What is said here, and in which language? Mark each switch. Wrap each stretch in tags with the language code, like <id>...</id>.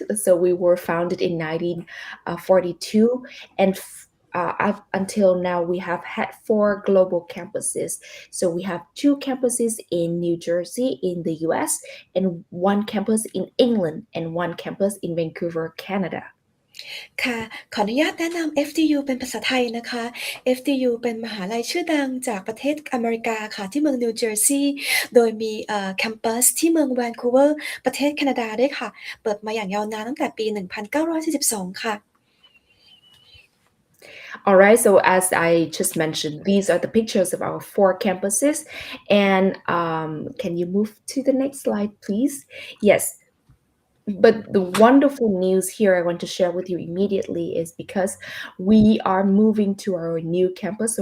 <en>So we were founded in 1942, and until now we have had 4 global campuses. So we have 2 campuses in New Jersey in the US, and 1 campus in England, and 1 campus in Vancouver, Canada.</en> <th>ค่ะขออนุญาตแนะนำ FDU เป็นภาษาไทยนะคะ FDU เป็นมหาลัยชื่อดังจากประเทศอเมริกาค่ะที่เมืองนิวเจอร์ซีย์โดยมีแคมปัสที่เมืองแวนคูเวอร์ประเทศแคนาดาด้วยค่ะเปิดมาอย่างยาวนานตั้งแต่ปี 1942 ค่ะ</th> <en>All right, so as I just mentioned, these are the pictures of our 4 campuses. And can you move to the next slide, please? Yes. But the wonderful news here I want to share with you immediately is because we are moving to our new campus.</en>